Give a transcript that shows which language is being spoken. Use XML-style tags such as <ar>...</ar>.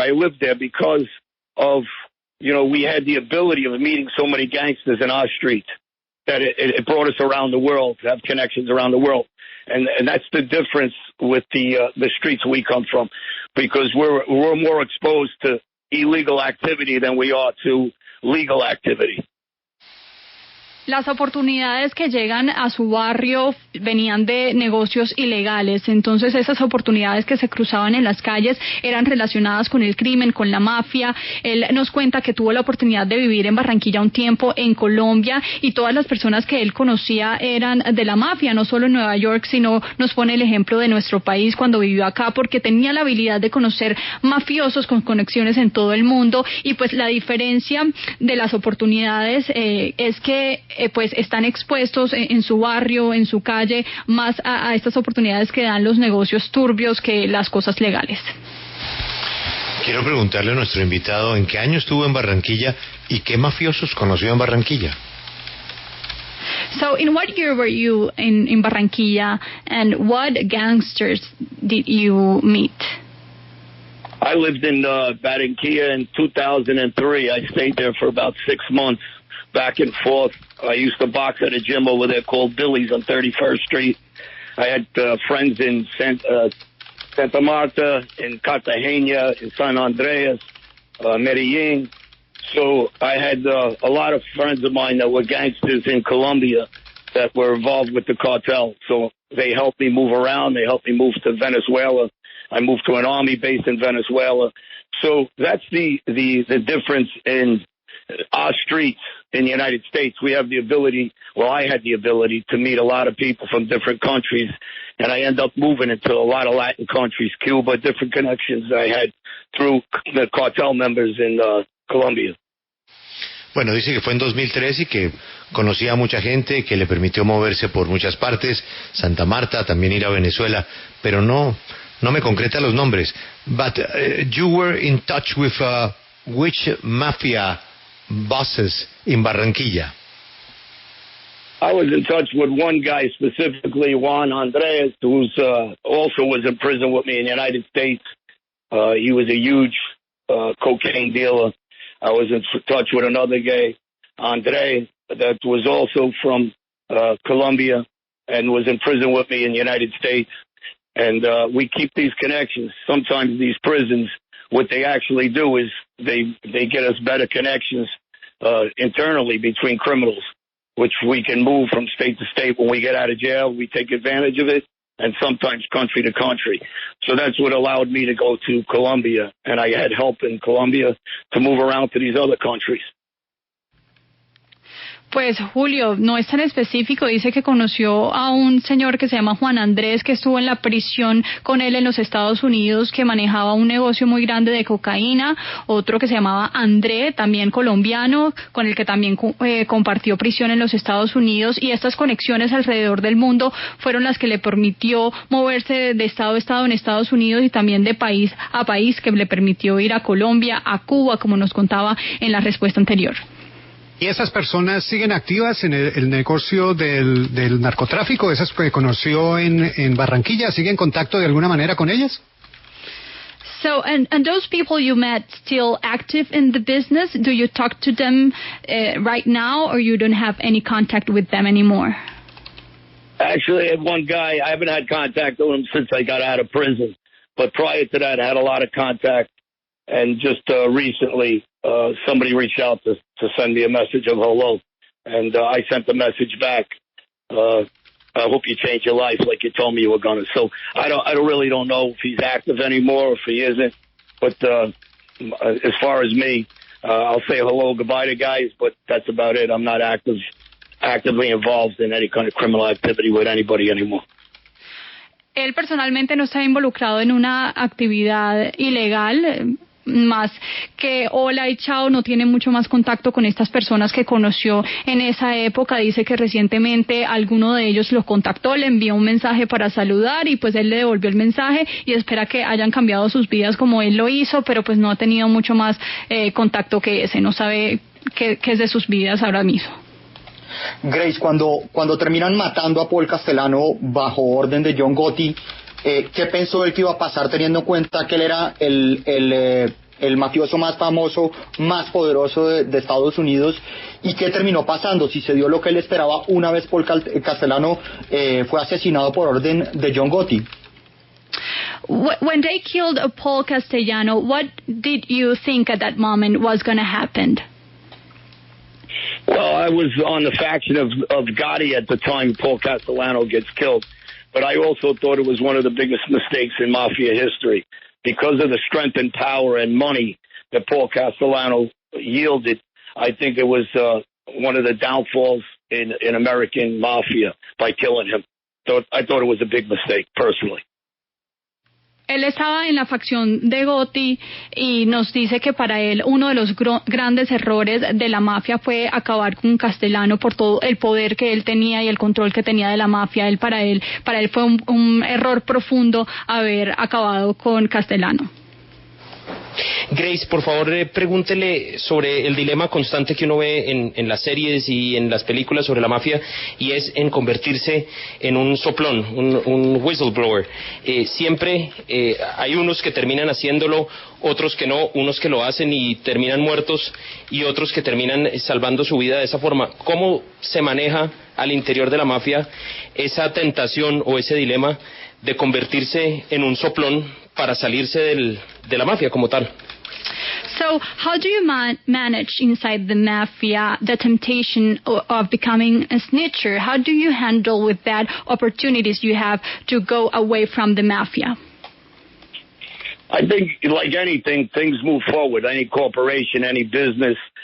<en>I lived there because of, we had the ability of meeting so many gangsters in our street that it brought us around the world, to have connections around the world. And that's the difference with the streets we come from, because we're more exposed to illegal activity than we are to legal activity.</en> <es>Las oportunidades que llegan a su barrio venían de negocios ilegales, entonces esas oportunidades que se cruzaban en las calles eran relacionadas con el crimen, con la mafia. Él nos cuenta que tuvo la oportunidad de vivir en Barranquilla un tiempo, en Colombia, y todas las personas que él conocía eran de la mafia, no solo en Nueva York, sino nos pone el ejemplo de nuestro país cuando vivió acá, porque tenía la habilidad de conocer mafiosos con conexiones en todo el mundo. Y pues la diferencia de las oportunidades es que pues están expuestos en su barrio, en su calle, más a estas oportunidades que dan los negocios turbios que las cosas legales. Quiero preguntarle a nuestro invitado en qué año estuvo en Barranquilla y qué mafiosos conoció en Barranquilla.</es> <en>So, in what year were you in Barranquilla, and what gangsters did you meet? I lived in Barranquilla in 2003. I stayed there for about 6 months, back and forth. I used to box at a gym over there called Billy's on 31st Street. I had friends in Santa Marta, in Cartagena, in San Andreas, Medellin. So I had a lot of friends of mine that were gangsters in Colombia that were involved with the cartel. So they helped me move around. They helped me move to Venezuela. I moved to an army base in Venezuela. So that's the difference in our streets in the United States. We have the ability, well, I had the ability to meet a lot of people from different countries, and I end up moving into a lot of Latin countries, Cuba, different connections I had through the cartel members in Colombia.</en> <es>Bueno, dice que fue en 2003 y que conocía a mucha gente, que le permitió moverse por muchas partes, Santa Marta, también ir a Venezuela, pero no me concreta los nombres.</es> <en>But you were in touch with which mafia bosses in Barranquilla? I was in touch with one guy specifically, Juan Andres, who's also was in prison with me in the United States. He was a huge cocaine dealer. I was in touch with another guy, Andre, that was also from Colombia and was in prison with me in the United States. And we keep these connections. Sometimes these prisons, what they actually do is they get us better connections internally between criminals, which we can move from state to state. When we get out of jail, we take advantage of it, and sometimes country to country. So that's what allowed me to go to Colombia, and I had help in Colombia to move around to these other countries.</en> <es>Pues Julio, no es tan específico, dice que conoció a un señor que se llama Juan Andrés, que estuvo en la prisión con él en los Estados Unidos, que manejaba un negocio muy grande de cocaína, otro que se llamaba André, también colombiano, con el que también compartió prisión en los Estados Unidos, y estas conexiones alrededor del mundo fueron las que le permitió moverse de estado a estado en Estados Unidos y también de país a país, que le permitió ir a Colombia, a Cuba, como nos contaba en la respuesta anterior. ¿Y esas personas siguen activas en el negocio del narcotráfico? ¿Esas que conoció en Barranquilla? ¿Sigue en contacto de alguna manera con ellas?</es> <en>So, and those people you met still active in the business? Do you talk to them right now, or you don't have any contact with them anymore? Actually, I had one guy, I haven't had contact with him since I got out of prison. But prior to that, I had a lot of contact. And just recently, somebody reached out to send me a message of hello. And I sent the message back. I hope you change your life like you told me you were going to. So I really don't know if he's active anymore or if he isn't. But as far as me, I'll say hello, goodbye to guys, but that's about it. I'm not actively involved in any kind of criminal activity with anybody anymore.</en> <es>Él personalmente no está involucrado en una actividad ilegal, más que hola y chao, no tiene mucho más contacto con estas personas que conoció en esa época. Dice que recientemente alguno de ellos lo contactó, le envió un mensaje para saludar y pues él le devolvió el mensaje y espera que hayan cambiado sus vidas como él lo hizo, pero pues no ha tenido mucho más contacto que ese, no sabe qué es de sus vidas ahora mismo. Grace, cuando terminan matando a Paul Castellano bajo orden de John Gotti, ¿qué pensó él que iba a pasar teniendo en cuenta que él era el mafioso más famoso, más poderoso de Estados Unidos? ¿Y qué terminó pasando? Si se dio lo que él esperaba una vez Paul Castellano fue asesinado por orden de John Gotti.</es> <en>When they killed Paul Castellano, what did you think at that moment was going to happen? Well, I was on the faction of Gotti at the time Paul Castellano gets killed. But I also thought it was one of the biggest mistakes in mafia history because of the strength and power and money that Paul Castellano yielded. I think it was one of the downfalls in American mafia by killing him. So I thought it was a big mistake, personally.</en> <es>Él estaba en la facción de Gotti y nos dice que para él uno de los grandes errores de la mafia fue acabar con Castellano por todo el poder que él tenía y el control que tenía de la mafia. Para él fue un error profundo haber acabado con Castellano. Grace, por favor, pregúntele sobre el dilema constante que uno ve en las series y en las películas sobre la mafia, y es en convertirse en un soplón, un whistleblower. Siempre hay unos que terminan haciéndolo, otros que no, unos que lo hacen y terminan muertos, y otros que terminan salvando su vida de esa forma. ¿Cómo se maneja al interior de la mafia esa tentación o ese dilema de convertirse en un soplón para salirse de la mafia como tal?</es> <en>So, how do you manage inside the mafia the temptation of becoming a snitcher? How do you handle with that opportunities you have to go away from the mafia? I think, like anything, things move forward. Any corporation, any business.</en>